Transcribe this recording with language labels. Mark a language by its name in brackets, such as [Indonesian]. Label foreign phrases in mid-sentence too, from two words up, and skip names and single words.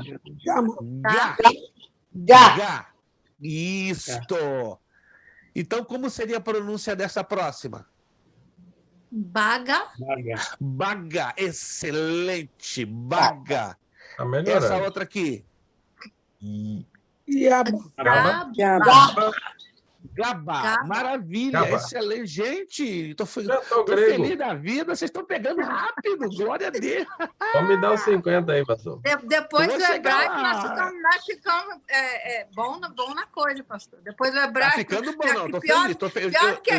[Portuguese] Gá. Gá. Gá. Isto. Então, como seria a pronúncia dessa próxima? Baga. Baga. Excelente. Baga. Tá Essa melhorando. outra aqui. Iaba. Gaba. Gaba. Gaba. Gaba. Maravilha. Gaba. Excelente. Gente, tô Inventou grego. feliz da vida. Vocês estão pegando rápido. Glória a Deus. Só me dá os 50 aí, pastor. Depois Eu do vou chegar hebraico, lá. nós ficamos bom na coisa, pastor. Depois do Tá hebraico. ficando bom, não. Tô pior, feliz. pior que